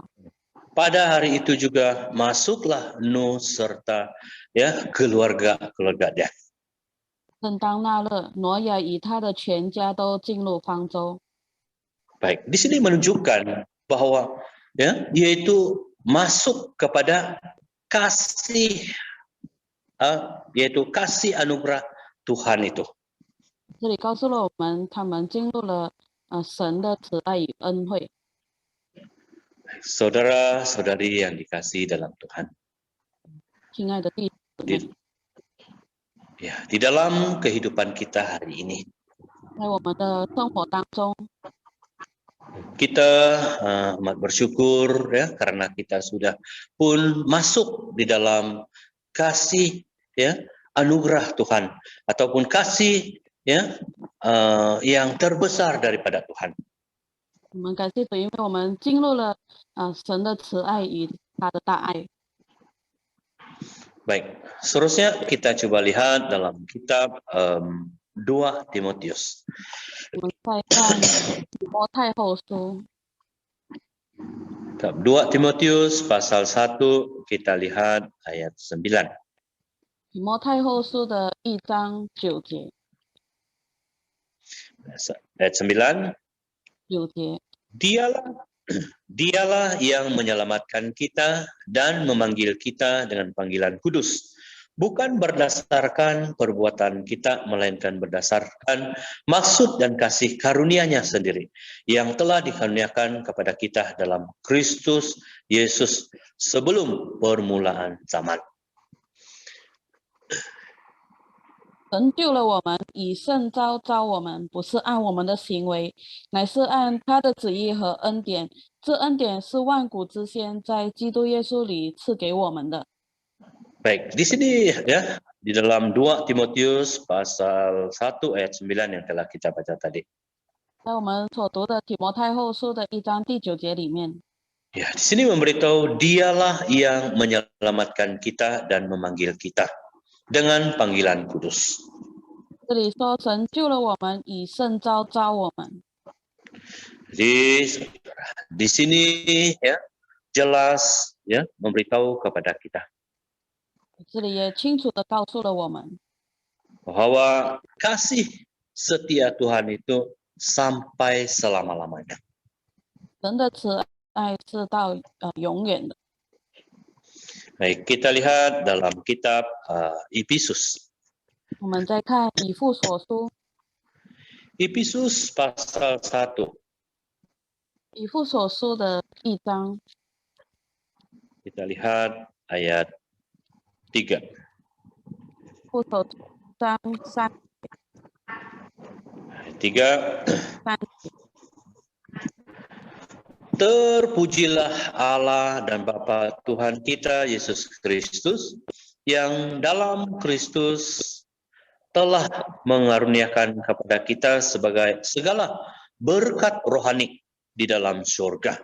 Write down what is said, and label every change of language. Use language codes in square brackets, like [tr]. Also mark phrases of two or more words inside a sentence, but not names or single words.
[id] Pada hari itu juga masuklah Nuh serta ya keluarga-keluarganya. [zh] 正当那日，挪亚与他的全家都进入方舟。 [id] Baik, di sini menunjukkan bahwa ya yaitu masuk kepada kasih yaitu kasih anugerah Tuhan itu. [zh] 这里告诉了我们，他们进入了神的慈爱与恩惠。 [id] Saudara-saudari yang dikasihi dalam Tuhan. [zh] 亲爱的弟兄姊妹， [id] Di dalam kehidupan kita hari ini [zh] 在我们的生活当中， [id] kita amat bersyukur ya karena kita sudah pun masuk di dalam kasih ya anugerah Tuhan ataupun kasih ya yang terbesar daripada Tuhan. [zh] 我们感谢主，因为我们进入了神的慈爱与他的大爱。 [id] Baik, seterusnya kita coba lihat dalam kitab 2 Timotius. [zh] 我们再看提摩太后书， [id] 2 Timotius pasal 1 kita lihat ayat 9. [zh] 提摩太后书的1章9节， [id] Ayat 9. [zh] 9节， [id] Dialah yang menyelamatkan kita dan memanggil kita dengan panggilan kudus, bukan berdasarkan perbuatan kita, melainkan berdasarkan maksud dan kasih karunia-Nya sendiri yang telah dikaruniakan kepada kita dalam Kristus Yesus sebelum permulaan zaman. [zh] 神救了我们，以圣召召我们，不是按我们的行为，乃是按他的旨意和恩典。这恩典是万古之先在基督耶稣里赐给我们的。 [id] Baik, di sini ya, di dalam 2 Timotius pasal 1 ayat 9 yang telah kita baca tadi. [zh] 在我们所读的提摩太后书的1章第9节里面， [id] Ya, di sini memberitahu Dialah yang menyelamatkan kita dan memanggil kita dengan panggilan kudus. [zh] 这里说神救了我们，以圣召召我们。 [id] Jadi di sini ya jelas ya memberitahu kepada kita [zh] 这里也清楚地告诉了我们， [id] bahwa kasih setia Tuhan itu sampai selama-lamanya. [zh] 神的慈爱是到永远的。 [id] Baik, kita lihat dalam kitab Efesus. [zh] 我们再看以弗所书， [id] Efesus pasal 1. [zh] 以弗所书的1章， [id] Kita lihat ayat 3. [zh] 弗所章3 [id] Ayat 3. [zh] 节。 [id] Terpujilah Allah dan Bapa Tuhan kita Yesus Kristus yang dalam Kristus telah mengaruniakan kepada kita sebagai segala berkat rohani di dalam surga.